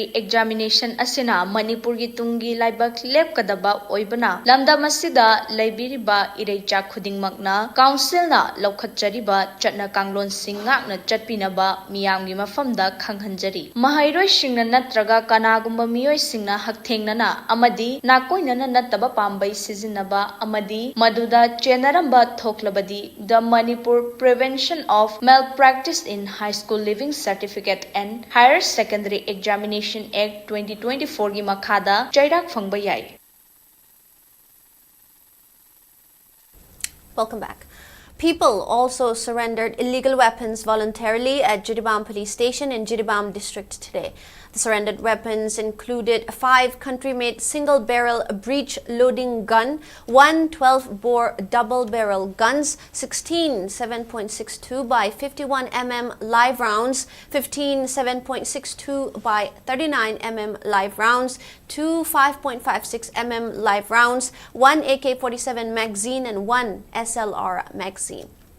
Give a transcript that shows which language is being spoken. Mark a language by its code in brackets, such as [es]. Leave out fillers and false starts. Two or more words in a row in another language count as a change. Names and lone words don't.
[mni] examination asina Manipur gi tungi laibak lepkadaba oibana lamda masida laibiriba ireicha khudingmakna council na lokhatchariba chatna kanglon singngakna chatpinaba miyam gi mafamda khanghanjari mahairoi singna natraga kanagumba miyoi singna hakthengnana amadi nakoinana nataba pambai sizinaba amadi maduda chenaramba thoklabadi the Manipur Prevention of Malpractice in High School Living Certificate and Higher Secondary Examination Act 2024 gi makhada chairak phangba yai. [en] Welcome back. People also surrendered illegal weapons voluntarily at Jiribam Police Station in Jiribam District today. The surrendered weapons included 5 country-made single-barrel breech-loading gun, 1 12-bore double-barrel guns, 16 7.62 by 51 mm live rounds, 15 7.62 by 39 mm live rounds, 2 5.56 mm live rounds, 1 AK-47 magazine and 1 SLR magazine.